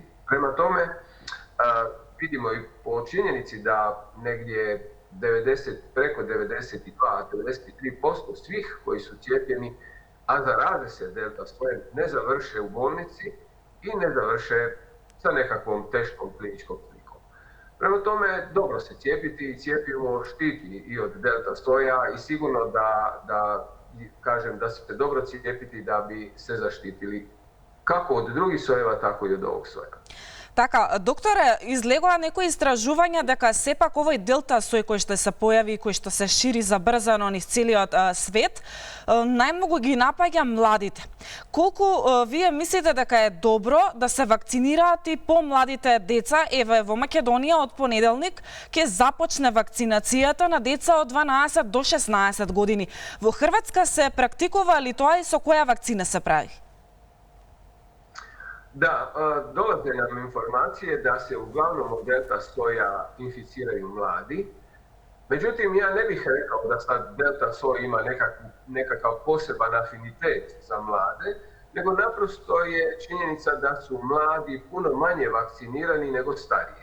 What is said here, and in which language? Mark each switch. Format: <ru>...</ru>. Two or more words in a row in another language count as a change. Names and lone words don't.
<hr>Prema tome, vidimo i po činjenici da negdje preko 92-93% svih koji su cijepljeni, a zaraze se delta sojem, ne završe u bolnici i ne završe sa nekakvom teškom kliničkom slikom. Prema tome, dobro se cijepiti i cjepivo štiti i od delta soja i sigurno da se dobro cijepiti da bi se zaštitili kako od drugih sojeva, tako i od ovog soja.</hr> <mk>Така, докторе, излегоа некои истражувања дека сепак овој делта сој кој што се појави, кој што се шири забрзано низ целиот свет, најмногу ги напаѓа младите. Колку вие мислите дека е добро да се вакцинираат и помладите деца? Еве во Македонија од понеделник ќе започне вакцинацијата на деца од 12 до 16 години. Во Хрватска се практикува ли тоа и со која вакцина се прави?</mk> <hr>Da, dolaze nam informacije da se uglavnom od delta soja inficiraju mladi. Međutim, ja ne bih rekao da sad delta soj ima nekakav poseban afinitet za mlade, nego naprosto je činjenica da su mladi puno manje vakcinirani nego stariji.</hr>